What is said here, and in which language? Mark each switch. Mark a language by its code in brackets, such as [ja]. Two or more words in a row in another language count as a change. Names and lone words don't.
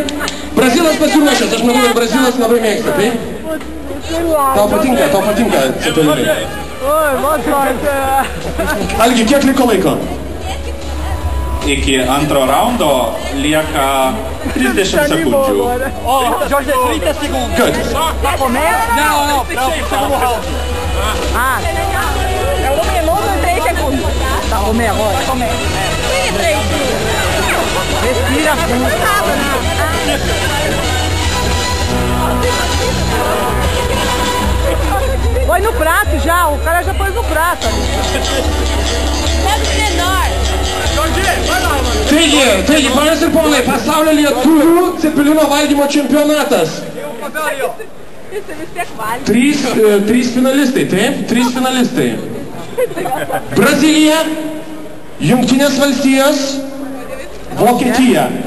[lt] Brazilas pasiruošęs, aš manau, kad Brazilas labai mėgsta, taip? Tau patinka Cepelinai. Algi, kiek liko laiko? Iki antro raundo lieka 30 sekundžių. [pt] Jorge, 30 segundos. [en] Good. [pt] Pra comer? Não, pra segundo round. É 1 minuto e 3 segundos. Pra comer agora? Pra comer. 3 segundos. Respira fundo. Põe no prato já, o cara já pôs no prato ali. Pode menor. [lt] Taigi, panas ir ponai, pasaulio lietuvių Cepelino valgymo čempionatas. 3 finalistai, taip? 3 finalistai. Brazilija, Jungtinės valstijos, Vokietija.